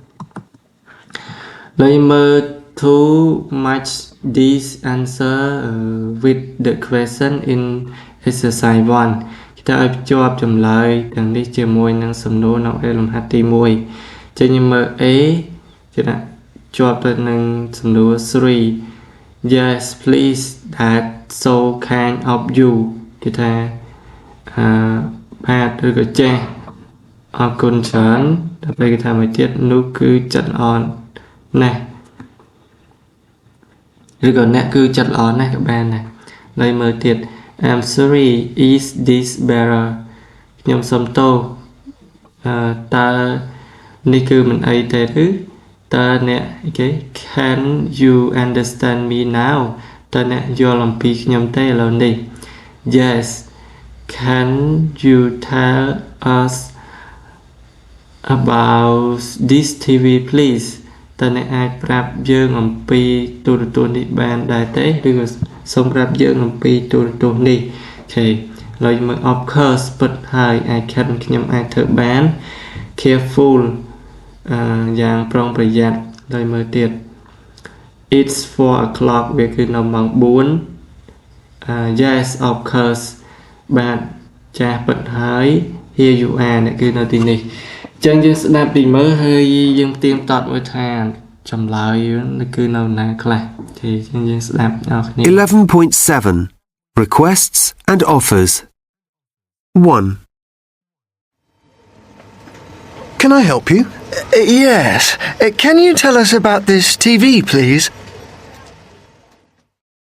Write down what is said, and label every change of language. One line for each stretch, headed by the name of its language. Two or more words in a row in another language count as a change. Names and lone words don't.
Khmer: ហើយមើល
English: to match this answer with the question in exercise 1
Khmer: គេឲ្យភ្ជាប់ចម្លើយទាំងនេះជាមួយនឹងសំណួរនៅលំហាត់ទី1ចឹងយើងមើល A គេដាក់ជាប់ទៅនឹងសំណួរ3
English: Yes please that so kind of you
Khmer: គេថា បាទឬក៏ចេះអរគុណច្រើនដល់ពេលគេថាមកទៀតនោះគឺចិត្តល្អណាស់ ឬក៏អ្នកគឺចិត្តល្អណាស់ក៏បានដែរហើយមើលទៀត
English: I'm sorry is this better
Khmer: ខ្ញុំសុំទោសតើនេះគឺមិនអីទេឬតើអ្នកគេ
English: can you understand me now
Khmer: តើអ្នកយល់អំពីខ្ញុំទេឥឡូវនេះ
English: Yes can you tell us about this TV please
Khmer: តើអ្នកអាចប្រាប់យើងអំពីទូរទស្សន៍នេះបានដែរទេឬក៏សូមប្រាប់យើងអំពីទូរទស្សន៍នេះអូខេហើយមើល
English: of course
Khmer: ពិតហើយ
English: I can
Khmer: ខ្ញុំអាចធ្វើបាន careful យ៉ាងប្រុងប្រយ័ត្នហើយមើលទៀត
English: it's 4 o'clock
Khmer: វាគឺនៅម៉ោង 4
English: yes of course
Khmer: បាទចាស់ពិតហើយ
English: here you are
Khmer: អ្នកគឺនៅទីនេះចឹងយើងស្ដាប់ពីមើលហើយយើងផ្ទៀងផ្ទាត់មើលថាចម្លើយគឺនៅណាខ្លះទេចឹងយើងស្ដាប់ដល់គ្នា
English: 11.7 Requests and offers 1 Can I help you? Yes. Can you tell us about this TV, please?